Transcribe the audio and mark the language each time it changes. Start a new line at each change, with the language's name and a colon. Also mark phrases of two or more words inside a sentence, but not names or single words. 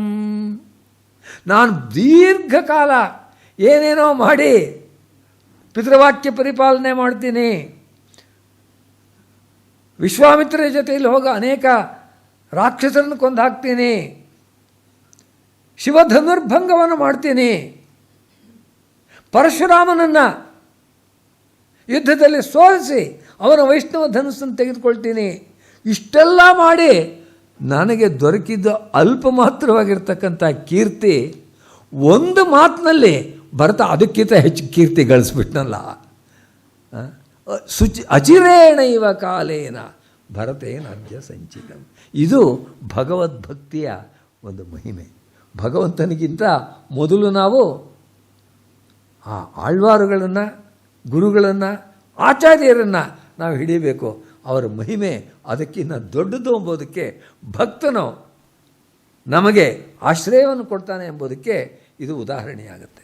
Kannada: ನಾನು ದೀರ್ಘಕಾಲ ಏನೇನೋ ಮಾಡಿ ಪಿತೃವಾಕ್ಯ ಪರಿಪಾಲನೆ ಮಾಡ್ತೀನಿ, ವಿಶ್ವಾಮಿತ್ರರ ಜೊತೆಯಲ್ಲಿ ಹೋಗ ಅನೇಕ ರಾಕ್ಷಸರನ್ನು ಕೊಂದು ಹಾಕ್ತೀನಿ, ಶಿವಧನುರ್ಭಂಗವನ್ನು ಮಾಡ್ತೀನಿ, ಪರಶುರಾಮನನ್ನು ಯುದ್ಧದಲ್ಲಿ ಸೋಲಿಸಿ ಅವನ ವೈಷ್ಣವ ಧನುಸ್ಸನ್ನು ತೆಗೆದುಕೊಳ್ತೀನಿ. ಇಷ್ಟೆಲ್ಲ ಮಾಡಿ ನನಗೆ ದೊರಕಿದ್ದು ಅಲ್ಪ ಮಾತ್ರವಾಗಿರ್ತಕ್ಕಂಥ ಕೀರ್ತಿ ಒಂದು ಮಾತಿನಲ್ಲಿ ಭರತ ಅದಕ್ಕಿಂತ ಹೆಚ್ಚು ಕೀರ್ತಿ ಗಳಿಸ್ಬಿಟ್ನಲ್ಲ.
Sanskrit: ಅಚಿರೇಣೈವ ಕಾಲೇನ ಭರತೇನ ಅದ್ಯ ಸಂಚಿತಂ.
Kannada: ಇದು ಭಗವದ್ಭಕ್ತಿಯ ಒಂದು ಮಹಿಮೆ. ಭಗವಂತನಿಗಿಂತ ಮೊದಲು ನಾವು ಆ ಆಳ್ವಾರುಗಳನ್ನು, ಗುರುಗಳನ್ನು, ಆಚಾರ್ಯರನ್ನು ನಾವು ಹಿಡಿಬೇಕು. ಅವರ ಮಹಿಮೆ ಅದಕ್ಕಿಂತ ದೊಡ್ಡದು ಎಂಬುದಕ್ಕೆ ಭಕ್ತನು ನಮಗೆ ಆಶ್ರಯವನ್ನು ಕೊಡ್ತಾನೆ ಎಂಬುದಕ್ಕೆ ಇದು ಉದಾಹರಣೆಯಾಗುತ್ತೆ.